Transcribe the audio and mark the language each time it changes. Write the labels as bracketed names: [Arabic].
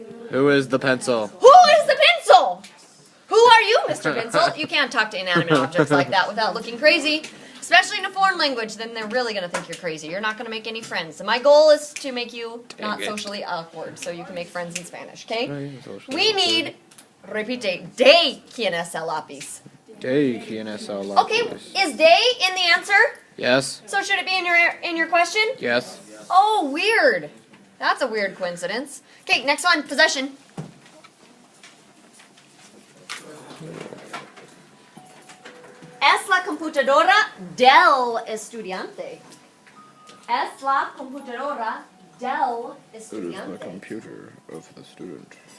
[English] Who is the pencil? Who is the pencil? Who are you, Mr. Pencil? You can't talk to inanimate objects like that without looking crazy. Especially in a foreign language, then they're really going to think you're crazy. You're not going to make any friends. And my goal is to make you not socially awkward, so you can make friends in Spanish, okay? We need, [Spanish] repite, de quién es el lápiz. De quién es el lápiz. [English] Okay, is de in the answer? Yes. So should it be in your question? Yes. Oh, weird. That's a weird coincidence. Okay, next one, possession. [Spanish] Es la computadora del estudiante. Es la computadora del [English] It is the [Spanish] estudiante. [English] computer of the student.